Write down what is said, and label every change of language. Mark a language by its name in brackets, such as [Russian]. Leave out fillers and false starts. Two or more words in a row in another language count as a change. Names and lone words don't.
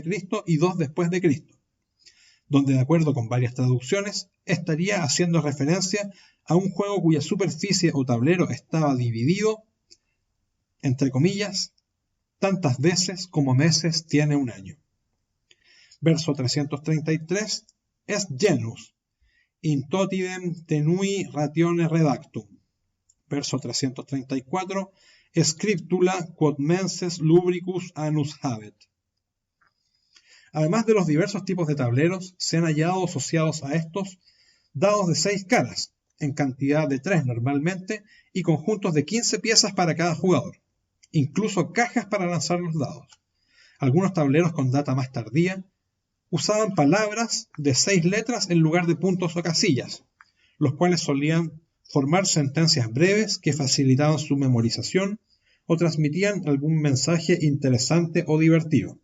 [Spanish] y 2 después de Cristo, donde de acuerdo con varias traducciones estaría haciendo referencia a un juego cuya superficie o tablero estaba dividido, entre comillas, tantas veces como meses tiene un año. [Latin] Verso 333 es genus, in totidem tenui ratione redactum. Verso 334, scriptula quod menses lubricus annus habet. [Spanish] Además de los diversos tipos de tableros, se han hallado asociados a estos dados de 6 caras, en cantidad de 3 normalmente, y conjuntos de 15 piezas para cada jugador, incluso cajas para lanzar los dados. Algunos tableros con data más tardía usaban palabras de 6 letras en lugar de puntos o casillas, los cuales solían formar sentencias breves que facilitaban su memorización o transmitían algún mensaje interesante o divertido.